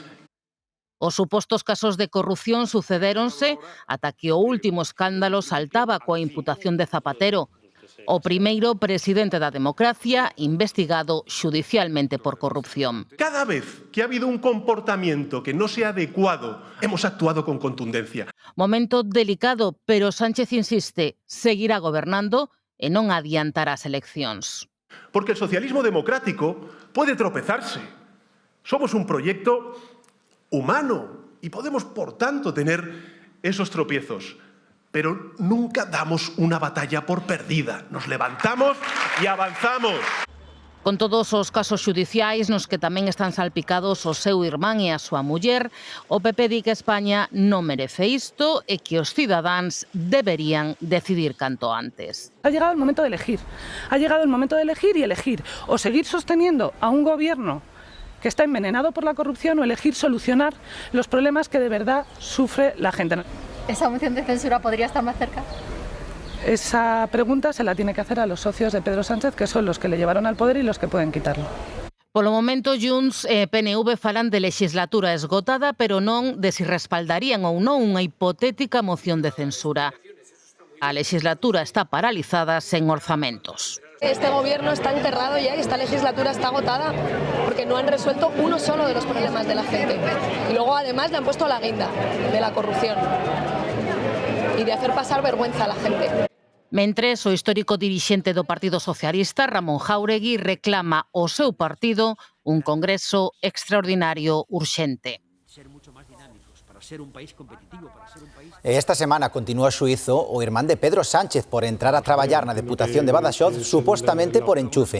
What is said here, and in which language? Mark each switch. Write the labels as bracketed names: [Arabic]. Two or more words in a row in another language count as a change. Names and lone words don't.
[Galician] Os supostos casos de corrupción sucedéronse ata que o último escándalo saltaba coa imputación de Zapatero, o primeiro presidente da democracia investigado xudicialmente por corrupción. [Spanish] Cada vez que ha habido un comportamiento que no sea adecuado, hemos actuado con contundencia. [Galician] Momento delicado, pero Sánchez insiste, seguirá gobernando e non adiantará as eleccións. [Spanish] Porque el socialismo democrático puede tropezarse. Somos un proyecto humano y podemos, por tanto, tener esos tropiezos. Pero nunca damos una batalla por perdida. Nos levantamos y avanzamos. [Galician] Con todos os casos xudiciais nos que tamén están salpicados o seu irmán e a súa muller, o PP di que España non merece isto e que os cidadáns deberían decidir canto antes. [Spanish] Ha llegado el momento de elegir. Ha llegado el momento de elegir y elegir. O seguir sosteniendo a un gobierno que está envenenado por la corrupción o elegir solucionar los problemas que de verdad sufre la gente. ¿Esa moción de censura podría estar más cerca? Esa pregunta se la tiene que hacer a los socios de Pedro Sánchez, que son los que le llevaron al poder y los que pueden quitarlo. [Galician] Polo momento, Junts e PNV falan de legislatura esgotada, pero non de si respaldarían ou non unha hipotética moción de censura. A legislatura está paralizada sen orzamentos. [Spanish] Este gobierno está enterrado ya y esta legislatura está agotada porque no han resuelto uno solo de los problemas de la gente. Y luego además le han puesto la guinda de la corrupción y de hacer pasar vergüenza a la gente. [Galician] Mentres, o histórico dirixente do Partido Socialista, Ramón Jáuregui, reclama ao seu partido un congreso extraordinario urxente. Esta semana continúa xuízo o irmán de Pedro Sánchez por entrar a traballar na Deputación de Badaxoz supostamente por enchufe.